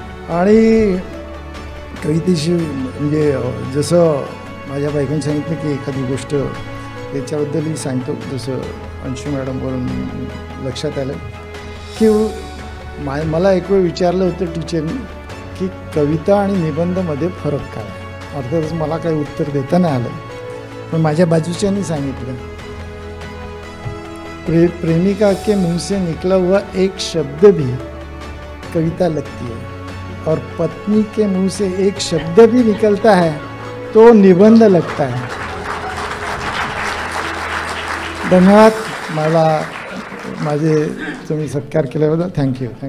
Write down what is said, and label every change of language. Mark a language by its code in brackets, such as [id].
[mr] आणि कवितेशी म्हणजे जसं माझ्या बायकोने सांगितलं की एखादी गोष्ट त्याच्याबद्दलही सांगतो. जसं अंशू मॅडमवरून लक्षात आलं की मला एक वेळ विचारलं होतं टीचरनी की कविता आणि निबंधमध्ये फरक काय. अर्थातच मला काही उत्तर देता नाही आलं, पण माझ्या बाजूच्यांनी सांगितलं [hi] प्रेमिका के मुंह से निकला हुआ एक शब्द भी कविता लगती है और पत्नी के मुंह से एक शब्द भी निकलता है तो निबंध लगता है. [mr] धन्यवाद. मला माझे तुम्ही सत्कार केल्याबद्दल थँक्यू.